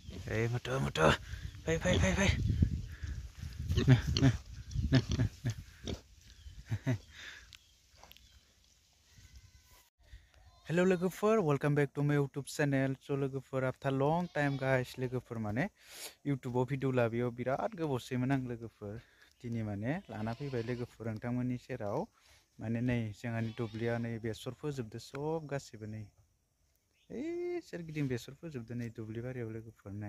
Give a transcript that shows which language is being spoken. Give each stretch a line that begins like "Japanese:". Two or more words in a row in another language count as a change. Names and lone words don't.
English: Ê, motor, phai. Nè. Hello लोगोफोर, welcome back to my YouTube channel. So लोगोफोर, after long time guys,
Bodo: लोगोफोर माने YouTube भिडिअ लाबोयाव बिराद गोबावसैमोन आं लोगोफोर। दिनै माने लाना फैबाय लोगोफोर नोंथांमोननि सेराव। माने नै जोंहानि दुब्लिया नै बेसर फोजोबदो सब गासिबो नै। सोरगिदिं बेसर फोजोबदो नै दुब्लि बारियाव लोगोफोर नै।